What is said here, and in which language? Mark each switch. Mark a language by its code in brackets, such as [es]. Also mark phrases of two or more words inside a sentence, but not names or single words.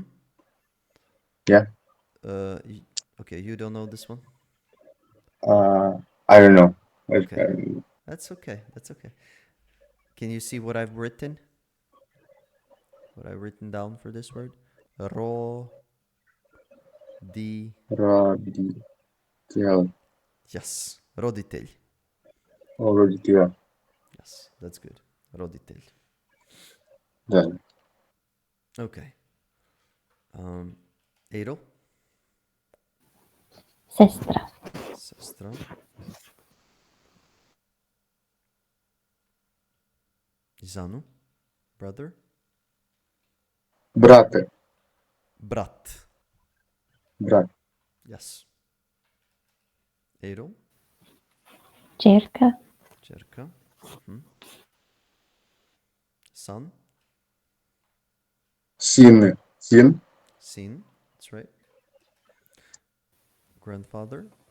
[en] Yeah. Okay, you don't know this one? I don't know. Okay. That's okay. That's okay. Can you see what I've written? What I've written down for this word? [sr] Ro, di. Roditelj. [en] Yes. Roditelj. Oh, roditelj. Yes, that's good. [sr] Roditelj. Da. [en] Okay. Adel, [sr] Sestra. [en] sestra. Zanu, brother. [sr] Brate. Brat. Brat. [en] Yes. Adel, [sr] Cerca. [en] Čerka. Son, [sr] Sin. Sin. [en] sin. That's right. Grandfather.